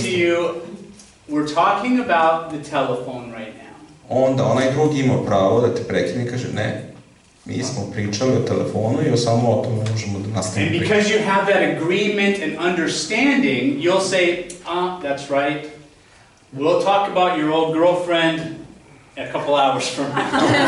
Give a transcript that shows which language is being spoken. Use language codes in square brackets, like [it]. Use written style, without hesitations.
[en] to you, we're talking about the telephone right now. [sr] onda onaj drugi ima pravo da te prekine i kaže ne, Mi smo pričali o telefonu i samo o tome možemo da nastavimo [en] And [sr] pričati. [en] because you have that agreement and understanding, you'll say, that's right. We'll talk about your old girlfriend a couple hours from now.